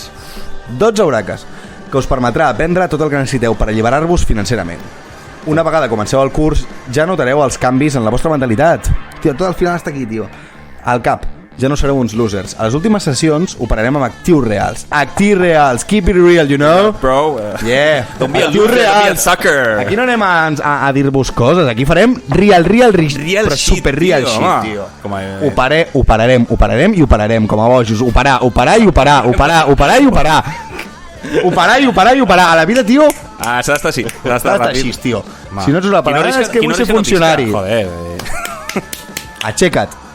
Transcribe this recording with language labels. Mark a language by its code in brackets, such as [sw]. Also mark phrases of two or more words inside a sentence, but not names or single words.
[ca] 12 horaques, que us permetrà aprendre tot el que necessiteu per alliberar-vos financerament. Una vegada comenceu el curs, ja notareu els canvis en la vostra mentalitat. Tio, tot al final està aquí, tio. Al cap, ja no sereu uns losers. A les últimes sessions operarem amb actius reals. Actius reals, [en] keep it real, you know? Bro, Yeah. don't be a [ca] Actius [en] loser, don't be a [ca] reals. [en] sucker. [ca] Aquí no anem a dir-vos coses, aquí farem real [en] Real [ca] però [en] shit, [ca] super real tio, [en] shit, [ca] home. tio. Com a- Operarem com a bojos. Operar i operar. A la vida, tio, Ah, s'ha d'estar així. S'ha està d'estar així, ràpid. tio. Ma. Si no ets una Qui no paraula, deixa- és que qui vull no ser deixa no funcionari. piscar. Joder, Aixeca't.